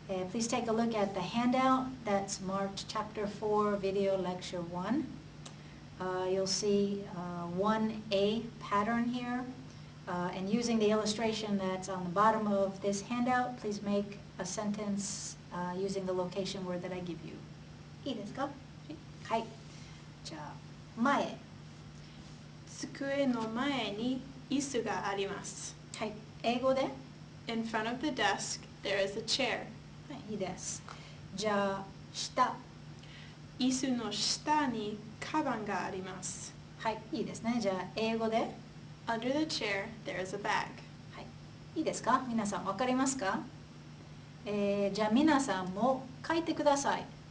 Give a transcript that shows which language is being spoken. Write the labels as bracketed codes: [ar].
[en] Please take a look at the handout that's marked Chapter 4, Video Lecture 1. You'll see 1A pattern here. And using the illustration that's on the bottom of this handout, please make a sentence using the location word that I give you. [ja] いいですか？はい。じゃあ、前。机の前に椅子があります。はい。英語で？ [en] In front of the desk, there is a chair. [ja] はい、いいです。じゃあ、下。椅子の下にカバンがあります。はい、いいですね。じゃあ、英語で？ [en] Under the chair, there is a bag. [ja] はい。いいですか？皆さん、わかりますか？じゃあ、皆さんも書いてください。